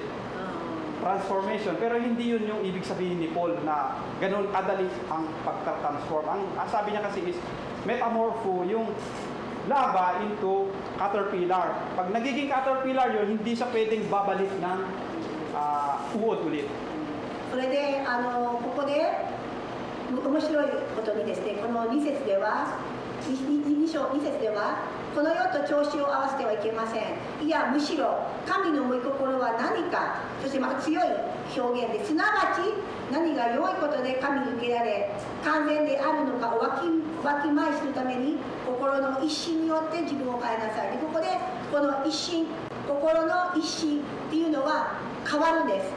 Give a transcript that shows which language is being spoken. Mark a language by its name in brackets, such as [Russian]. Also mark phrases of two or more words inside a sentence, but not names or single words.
[Filipino] Transformation. Pero hindi yun yung ibig sabihin ni Paul na ganun kadali ang pagka-transform. Ang sabi niya kasi is, metamorpho, yung [English] lava into caterpillar. [Filipino] Pag nagiging caterpillar yun, hindi siya pwedeng babalik ng uod ulit. [Japanese] それでここで面白いことにですね、この2節ではこの世と調子を合わせてはいけません。いやむしろ神の御心は何か、そしてまた強い表現で、すなわち何が良いことで神に受けられ完全であるのかをわきまえするために心の一心によって自分を変えなさい。でここでこの一心、心の一心っていうのは変わるんです。